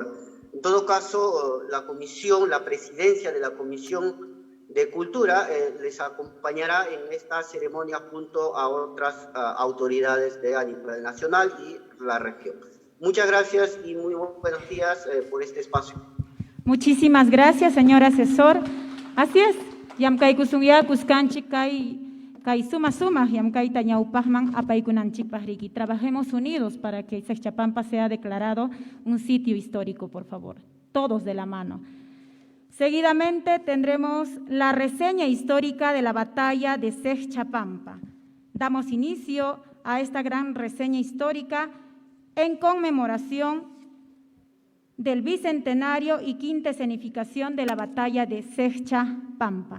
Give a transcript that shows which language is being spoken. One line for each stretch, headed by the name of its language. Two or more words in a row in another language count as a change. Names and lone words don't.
Spanish: En todo caso, la comisión, la presidencia de la Comisión de Cultura les acompañará en esta ceremonia junto a otras autoridades a nivel nacional y la región. Muchas gracias y muy buenos días por este espacio. Muchísimas gracias, señor asesor. Así es,
Quechua: yamkay kusungia kuskanchik kay suma yamkay tañaupajman apaykunanchikpaj riki.
Spanish: Trabajemos unidos para que Sexchapampa sea declarado un sitio histórico, por favor. Todos de la mano. Seguidamente tendremos la reseña histórica de la batalla de Sexchapampa. Damos inicio a esta gran reseña histórica en conmemoración del bicentenario y quinta escenificación de la batalla de Sexchapampa.